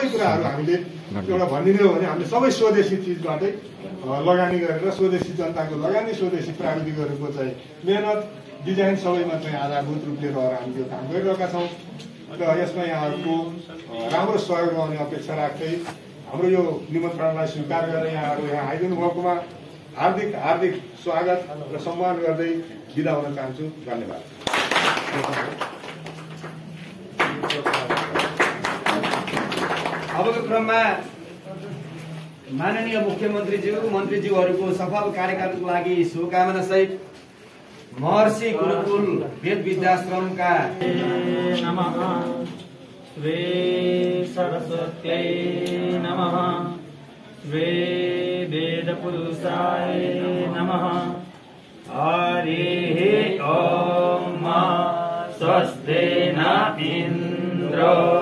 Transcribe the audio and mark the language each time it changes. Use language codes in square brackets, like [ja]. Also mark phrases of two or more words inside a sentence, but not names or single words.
[ne] कुराहरू हामीले एउटा भनिदिने हो भने हामीले सबै स्वदेशी चिजबाटै लगानी गरेर स्वदेशी जनताको लगानी स्वदेशी प्राविधिकहरूको चाहिँ मेहनत डिजाइन सबैमा चाहिँ आधारभूत रूपले रहेर हामीले यो काम गरिरहेका छौँ र यसमा यहाँहरूको राम्रो सहयोग रहने अपेक्षा राख्दै हाम्रो यो निमन्त्रणलाई स्वीकार गरेर यहाँहरू यहाँ आइदिनु भएकोमा हार्दिक हार्दिक स्वागत र सम्मान गर्दै बिदा हुन चाहन्छु। धन्यवाद। अबको क्रममा माननीय मुख्यमन्त्रीज्यू मन्त्रीज्यूहरूको सफल कार्यकालको लागि शुभकामना सहित महर्षि गुरुकुल वेद विद्याश्रमका [sa] नमः श्री सरस्वत्यै नमः श्री वेदपुरुषाय नमः हरिः ॐ स्वस्ति न इन्द्रो